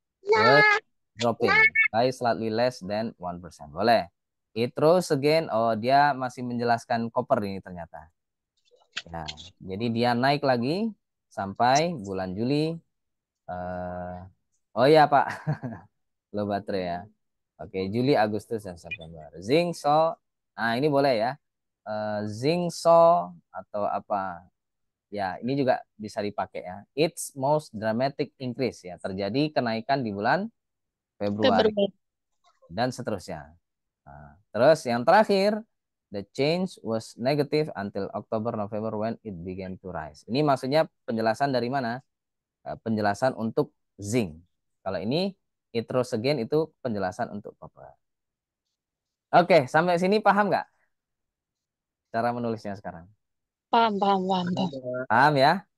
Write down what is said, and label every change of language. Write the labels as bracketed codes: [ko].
[en] Was dropping by slightly less than 1%. Boleh. It rose again. [id] Oh, dia masih menjelaskan copper ini ternyata. Ya, jadi dia naik lagi sampai bulan Juli. Oh ya Pak, lo baterai ya. Oke, Juli, Agustus, dan September. Zinc, so. Nah, ini boleh ya. Zinc, so atau apa? Ya, ini juga bisa dipakai ya. [en] Its most dramatic increase [id] ya. Terjadi kenaikan di bulan Februari dan seterusnya. Nah, terus yang terakhir, [en] the change was negative until October November when it began to rise. [id] Ini maksudnya penjelasan dari mana? Penjelasan untuk zinc. Kalau ini [en] it rose again [id] itu penjelasan untuk copper. Oke, sampai sini paham nggak cara menulisnya sekarang? Paham. Paham ya?